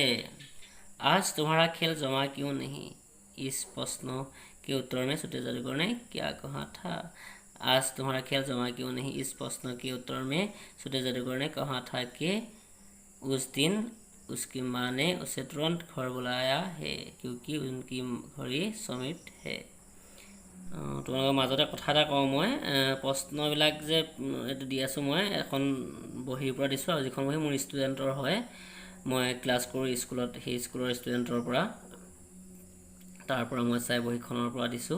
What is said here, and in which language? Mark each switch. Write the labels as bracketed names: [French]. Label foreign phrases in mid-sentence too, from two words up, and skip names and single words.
[Hindi] आज तुम्हारा खेल जमा क्यों नहीं? इस प्रश्नों के उत्तर में छोटे जादूगर ने क्या कहा था? आज तुम्हारा खेल जमा क्यों नहीं? इस प्रश्न के उत्तर में छोटे जादूगर ने कहा था कि उस दिन उसकी माँ ने उसे तुरंत घर बुलाया है क्योंकि उनकी घड़ी समिट है। [Assamese] তোমালোকৰ মাজতে কথা এটা কওঁ, মই প্ৰশ্নবিলাক যে এইটো দি আছোঁ, মই এখন বহীৰ পৰা দিছোঁ, আৰু যিখন বহী মোৰ ষ্টুডেণ্টৰ হয়, মই ক্লাছ কৰোঁ স্কুলত, সেই স্কুলৰ ষ্টুডেণ্টৰ পৰা, তাৰ পৰা মই চাই বহীখনৰ পৰা দিছোঁ।